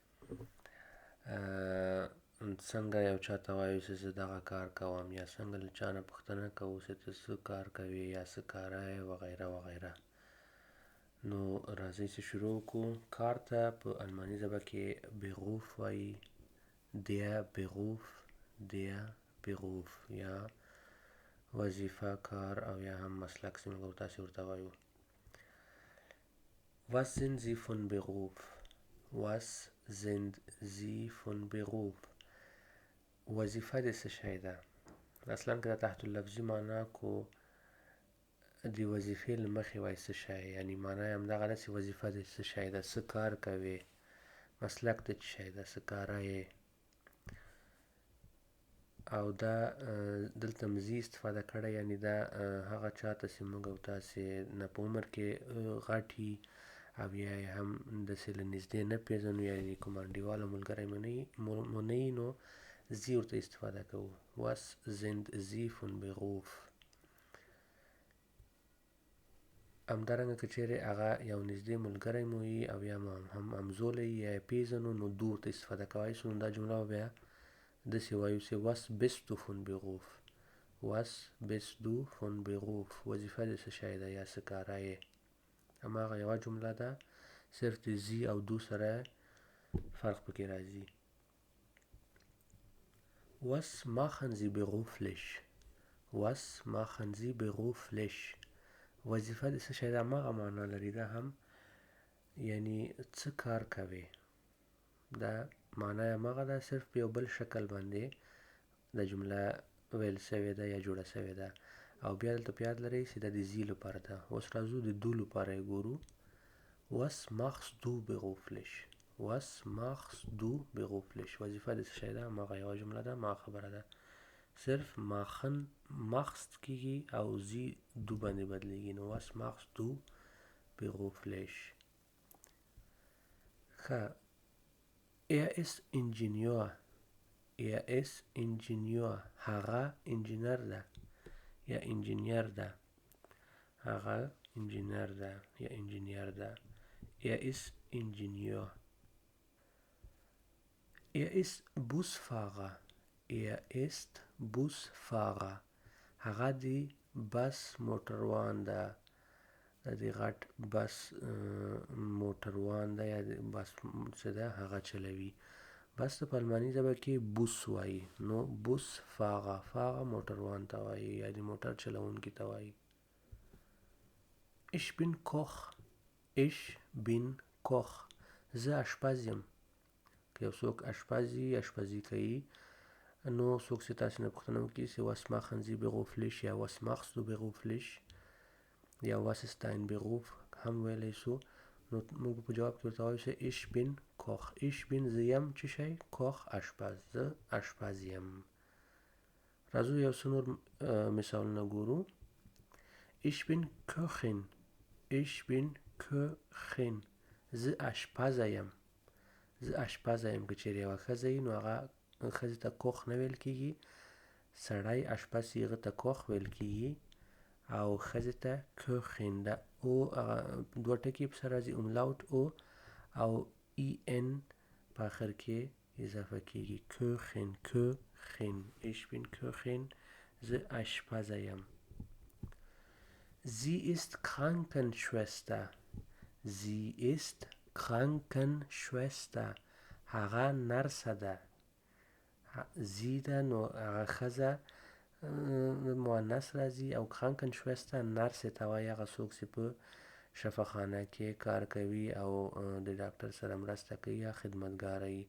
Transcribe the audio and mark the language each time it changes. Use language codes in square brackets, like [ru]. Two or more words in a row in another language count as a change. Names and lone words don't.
[ps] څنګه یو چا ته وایو چې زه دغه کار کوم، یا څنګه له چا نه پوښتنه کوو چې ته څه کار کوې یا څه کاره یې وغیره وغیره. نو راځئ چې شروع وکړو. کار ته په الماني ژبه کې بیروف وایي، [de] der Beruf [ps] یا وظیفه، کار او یا هم مسلک چې موږ تاسې ورته وایو. [de] Was sind Sie von Beruf? Was sind Sie von Beruf? [ps] وظیفه د څه شی ده؟ اصلا که د تحت اللفظي معنا کو د وظیفې له مخې وایي څه شی، یعنی معنا یې همدغه ده چې وظیفه د څه شی ده، څه کار کوې. مسلک د څه شی ده، څه کاره یې. او دا دلته مزي استفاده کړی، یعنی دا هغه چاته چې موږ او تاسې نه په عمر کې غټ وي او یا یې هم داسې له نږدې نه پېژنو، یعنې کوم انډیواله ملګری مو نه وي، نو زی ورته استفاده کوو. [de] Was sind Sie von Beruf؟ [ps] همدارنګه که چیرې هغه یو نږدې ملګری مو وي او یا هم همزولی یا یې پېژنو، نو دو ورته استفاده کولی شو. نو دا جمله به بیا داسې وایو چې [de] was bist du von Beruf؟ was bist du von Beruf؟ [ps] وظیفه د څه شی ده یا څه کاره یې. هماغه یوه جمله ده، صرف د زی او دو سره فرق پکې راځي. [de] Was machen Sie beruflich؟ was machen Sie beruflich؟ [ps] وظیفه د څه شی ده، هماغه معنا لري. دا هم یعنی څه کار کوي، دا معنا یې هماغه ده، صرف په یو بل شکل باندې دا جمله ویل سوې ده یا جوړه سوې ده. او بیا دلته په یاد لرئ چې دا د زی لپاره ده. اوس راځو د دو لپاره یې ګورو. [de] Was machst du beruflich؟ was machst du beruflich؟ [ps] وظیفه د څه شی ده، هماغه یوه جمله ده، هماغه خبره ده. صرف [de] machen machst [ps] کېږي او زی دو باندې بدلېږي. [de] نو was machst du beruflich؟ ښه. Er ist Ingenieur. Er ist Ingenieur. [ps] هغه انجینر ده یا انجینیر ده. هغه انجینر ده یا انجینیر ده. [de] Er ist Ingenieur. Er ist Busfahrer. Er ist Busfahrer. [ps] هغه دی بس موټروان ده. د غټ بس موټروان ده یا بس څه ده، هغه چلوي. بس ته په الماني ژبه کې بوس وایي. نو [de] Bus Fahrer, [ps] فاغه موټروان ته وایي یا د موټر چلوونکي ته وایي. [de] Ich bin Koch. Ich bin Koch. [ps] زه اشپز یم. که یو څوک اشپز وي، اشپزي کوي، نو څوک چې تاسې نه پوښتنه وکړي چې [de] was machen Sie beruflich [ps] یا [de] was machst du beruflich [ps] یا [de] was ist dein Beruf [ps] هم ویلی شو. نو موږ په جواب کې ورته وایو چې [de] ich bin Koch. ich bin [ps] زه یم څه شی، Koch اشپز، زه اشپز یم. راځو یو څه نور مثالونه ګورو. [de] Ich bin Köchin. ich bin Köchin. [ps] زه اشپزه یم. زه اشپزه یم. که چیرې یوه ښځه وي، نو هغه ښځې ته کوخ نه ویل کېږي، سړی اشپز هغه ته کوخ ویل کېږي، او ښځې ته کوخین. ده او دوه ټکي پسې راځي، املاوت او ای ان په آخر کې اضافه کېږي. [de] Köchin, Köchin. ich bin Köchin. [ps] زه اشپزه یم. [de] Sie ist Krankenschwester. Sie ist Krankenschwester. [ps] هغه نرسه ده. زی ده، نو هغه ښځه مؤنث راځي، او Krankenschwester نرسې ته وایي، هغه څوک چې په شفاخانه کې کار کوي او د ډاکټر سره مرسته کوي یا خدمتګاره وي.